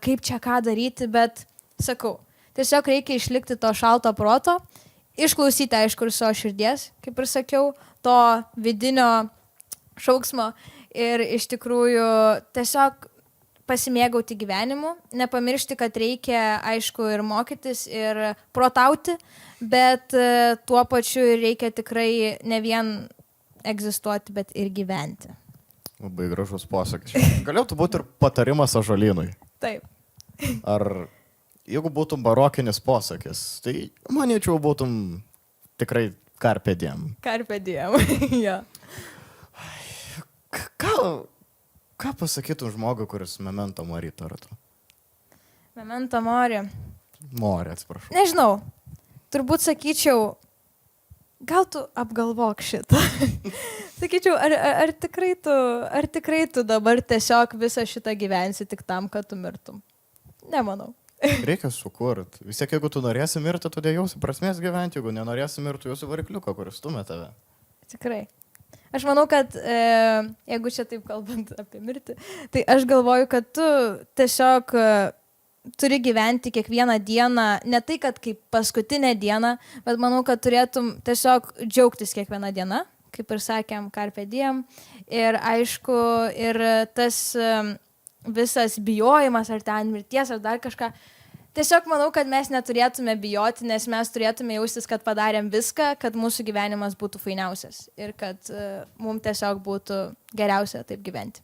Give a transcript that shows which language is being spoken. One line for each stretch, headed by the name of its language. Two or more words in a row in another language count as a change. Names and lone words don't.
Lithuanian: kaip čia ką daryti, bet sakau, tiesiog reikia išlikti to šalto proto, išklausyti, aišku, ir savo širdies, kaip ir sakiau, to vidinio šauksmo ir iš tikrųjų tiesiog pasimėgauti gyvenimu, nepamiršti, kad reikia, aišku, ir mokytis, ir protauti, bet tuo pačiu reikia tikrai ne vien egzistuoti, bet ir gyventi. Labai gražus posakis. Galėtų būti ir patarimas ąžuolynui. Taip. Ar jeigu būtum barokinis posakis, tai manyčiau būtum tikrai
Latin: carpe diem. Carpe diem,
Lithuanian: jo. Ką pasakytum žmogui, kuris
Latin: memento mori
Lithuanian: tartų?
Latin: Memento mori.
Lithuanian: Mori, atsiprašau. Nežinau. Turbūt sakyčiau, gal tu apgalvok šitą. Sakyčiau, ar tikrai tu dabar tiesiog visą šitą gyvensi tik tam, kad tu mirtum? Nemanau. Reikia sukurt. Vis tiek, jeigu tu norėsi mirti, tu dėjausi prasmės gyventi, jeigu nenorėsi mirti, jūsų varikliuką, kuris stumia tave. Tikrai. Aš manau, kad jeigu čia taip kalbant apie mirtį, tai aš galvoju, kad tu tiesiog turi gyventi kiekvieną dieną, ne tai, kad kaip paskutinę dieną, bet manau, kad turėtum tiesiog džiaugtis kiekvieną dieną, kaip ir sakėm,
Latin: carpe diem.
Lithuanian: Ir aišku, ir tas visas bijojimas ar ten mirties ar dar kažką. Tiesiog manau, kad mes neturėtume bijoti, nes mes turėtume jaustis, kad padarėm viską, kad mūsų gyvenimas būtų fainiausias ir kad mums tiesiog būtų geriausia taip gyventi.